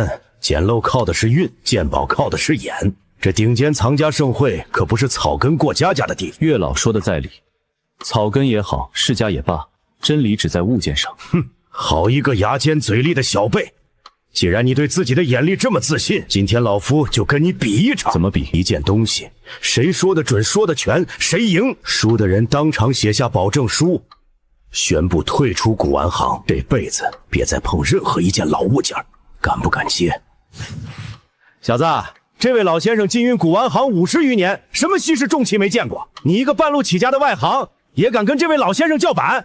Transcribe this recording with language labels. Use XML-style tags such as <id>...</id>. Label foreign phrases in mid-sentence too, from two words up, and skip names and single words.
<zh>撿漏靠的是運，見寶靠的是眼。這頂尖藏家盛會可不是草根過家家的地方。月老說的在理，草根也好，世家也罷，真理只在物件上。哼，好一個牙尖嘴利的小輩！既然你對自己的眼力這麼自信，今天老夫就跟你比一場。怎麼比？一件東西，誰說的準，說的全，誰贏，輸的人當場寫下保證書，宣布退出古玩行，這輩子別再碰任何一件老物件。敢不敢接？小子，這位老先生經營古玩行50餘年，什麼稀世重器沒見過？你一個半路起家的外行，也敢跟這位老先生叫板？</zh>